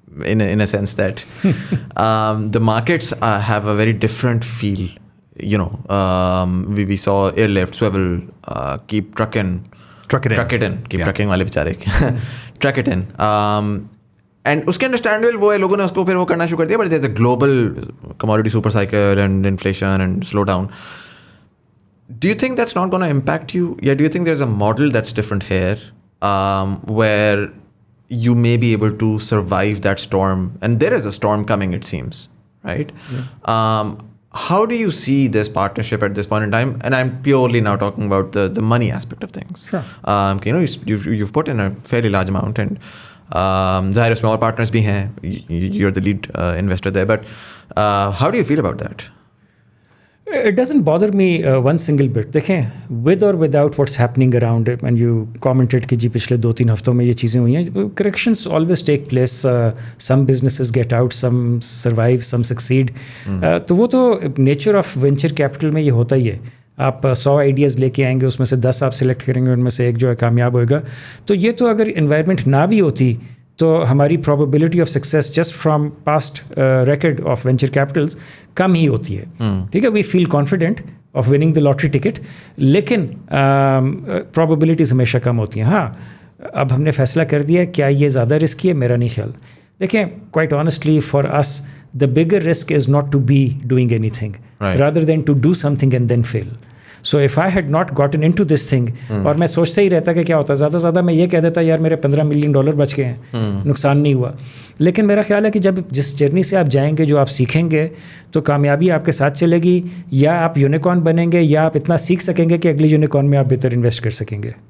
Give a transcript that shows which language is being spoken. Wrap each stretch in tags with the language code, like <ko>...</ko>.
<en>In a sense that the markets have a very different feel. You know, we saw Airlift, Swivel, keep truck it in, keep trucking वाले बेचारे, truck it in. And اس کے understandable</en> <ur>وہ ہے, لوگوں نے اس کو پھر وہ کرنا شروع کر دیا,</ur> <en>But there is a global commodity super cycle and inflation and slowdown. Do you think that's not going to impact you? Yeah, do you think there's a model that's different here, where you may be able to survive that storm? And there is a storm coming, it seems, right? Yeah. How do you see this partnership at this point in time? And I'm purely now talking about the money aspect of things. Sure. You know, you've put in a fairly large amount, and</en> <ur>ظاہر اس میں اور partners بھی ہیں,</ur> <en>you're the lead investor there, but how do you feel about that? It doesn't bother me one single bit.</en> <ur>دیکھیں,</ur> <en>with or without what's happening around it, and you commented</en> <ur>کہ جی پچھلے 2-3 ہفتوں میں یہ چیزیں ہوئی ہیں,</ur> <en>corrections always take place. Some businesses get out, some survive, some succeed.</en> <ur>تو وہ تو nature of venture capital میں یہ ہوتا ہی ہے. آپ 100 آئیڈیاز لے کے آئیں گے, اس میں سے 10 آپ سلیکٹ کریں گے, ان میں سے ایک جو ہے کامیاب ہوئے گا. تو یہ تو اگر انوائرمنٹ نہ بھی ہوتی تو ہماری probability of success just from past record of venture capitals کم ہی ہوتی ہے. ٹھیک ہے,</ur> <en>we feel confident of winning the lottery ticket,</en> <ur>لیکن پرابیبلٹیز ہمیشہ کم ہوتی ہیں. ہاں, اب ہم نے فیصلہ کر دیا, کیا یہ زیادہ رسکی ہے؟ میرا نہیں خیال. دیکھیں,</ur> <en>Quite honestly for us the bigger risk is not to be doing anything, right, rather than to do something and then fail. So if I had not gotten into this thing,</en> <ur>اور میں سوچتا ہی رہتا کہ کیا ہوتا ہے, زیادہ سے زیادہ میں یہ کہہ دیتا یار میرے $15 ملین بچ گئے ہیں, نقصان نہیں ہوا. لیکن میرا خیال ہے کہ جب جس جرنی سے آپ جائیں گے, جو آپ سیکھیں گے, تو کامیابی آپ کے ساتھ چلے گی. یا آپ یونیکارن بنیں گے, یا آپ اتنا سیکھ سکیں گے کہ اگلی یونیکارن میں آپ بہتر انویسٹ کر سکیں گے.</ur>